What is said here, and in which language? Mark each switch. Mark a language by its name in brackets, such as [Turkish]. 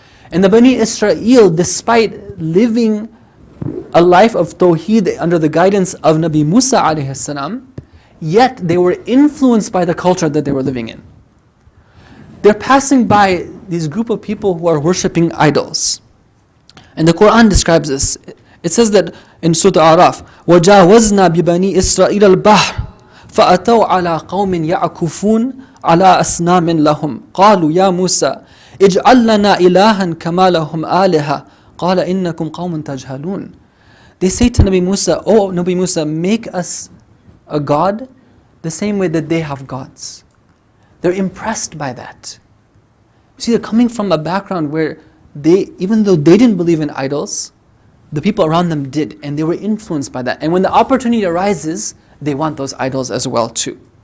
[English] And the Bani Israel, despite living a life of Tawheed under the guidance of Nabi Musa alayhi salam, yet they were influenced by the culture that they were living in. They're passing by these group of people who are worshipping idols. And the Quran describes this. It says that in Surah Araf, [Arabic] وَجَاوَزْنَا بِبَنِي إِسْرَائِيلَ الْبَحْرَ فَأَتَوْا عَلَىٰ قَوْمٍ يَعْكُفُونَ عَلَىٰ أَصْنَامٍ لَهُمْ قَالُوا يَا مُوسَى اجْعَلْ لَنَا إِلَهًا كَمَا لَهُمْ آلِهَةٌ قَالَ إِنَّكُمْ قَوْمٌ تَجْهَلُونَ. [English] They say to Nabi Musa, "Oh Nabi Musa, make us a god the same way that they have gods." They're impressed by that. You see, they're coming from a background where even though they didn't believe in idols, the people around them did, and they were influenced by that. And when the opportunity arises, they want those idols as well too.